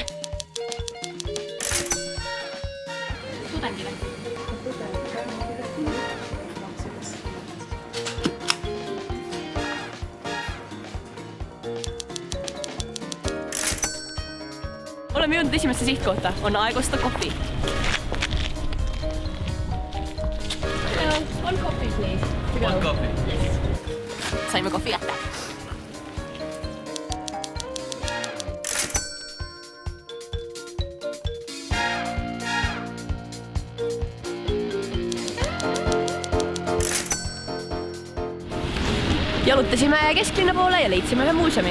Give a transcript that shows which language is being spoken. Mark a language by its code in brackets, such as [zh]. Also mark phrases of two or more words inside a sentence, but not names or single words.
[et] Tudengile. Oleme jõudnud esimesse sihtkohta. On aeg osta kohvi. [en] One coffee, please. One coffee. Yes. [et] Saime kohvi kätte. Jalutasime kesklinna poole ja leidsime ühe muuseumi.